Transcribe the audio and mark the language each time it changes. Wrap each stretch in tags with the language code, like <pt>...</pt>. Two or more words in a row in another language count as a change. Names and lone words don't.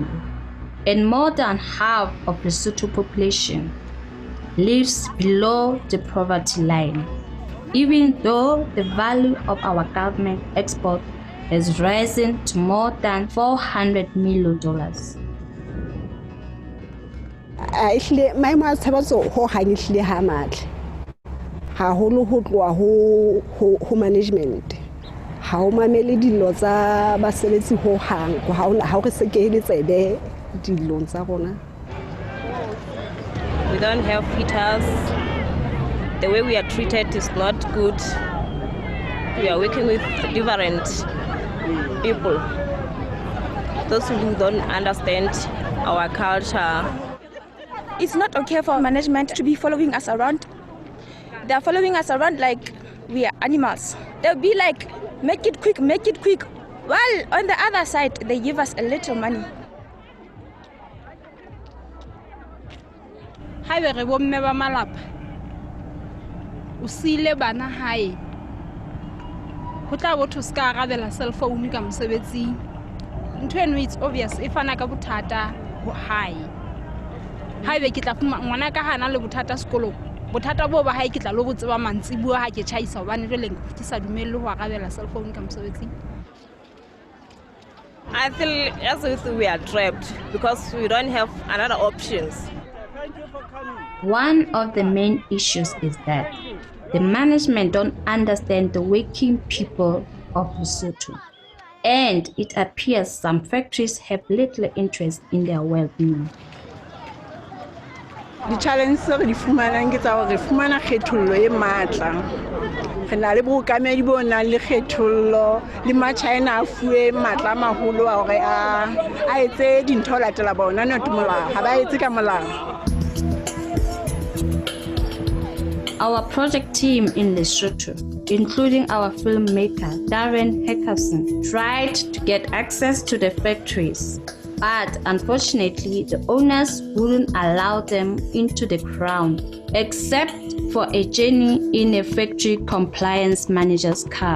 <en>And more than half of the Lesotho population lives below the poverty line, even though the value of our government export has risen to more than $400 million. Actually, my mother was so hangishly hammered.</en> <st>Ha holo ho tloa ho management. Ha o mamele dilo tsa basebetsi ho hang ha o re se ke le tsebe dilo tsa rona.</st> <en>We don't have heaters. The way we are treated is not good. We are working with different people. Those who don't understand our culture. It's not okay for management to be following us around. They are following us around like we are animals. They'll be like, make it quick, make it quick. While on the other side, they give us a little money. Hi,</en> <st>re bomme ba malapa. O sile bana hae. Ho tla botho ska arabela cell phone ka mosebetsing. Ntho eno</st> <en>it's obvious</en> <st>e fana ka bothata ho hae. Haebe ke tla fuma ngwana ka hana le bothata sekolong. Bothata bo ba hae ke tla lo botseba mantsibua ha ke chaisa hobane jwale ke sa dumelle ho arabela cell phone ka mosebetsing.</st> <en>I feel as if we are trapped because we don't have another options. One of the main issues is that the management don't understand the working people of Lesotho. And it appears some factories have little interest in their well-being. The challenge</en> <st>re di fumanang ke tsa hore re fumana kgethollo e matla. Re na le bokamedi bo nang le kgethollo le ma-China a fuwe matla a maholo a hore a etse dintho ho latela bona not molao ha ba etse ka molao.</st> <en>Our project team in Lesotho, including our filmmaker Darren Hutchinson, tried to get access to the factories. But unfortunately, the owners wouldn't allow them into the ground, except for a journey in a factory compliance manager's car.</en>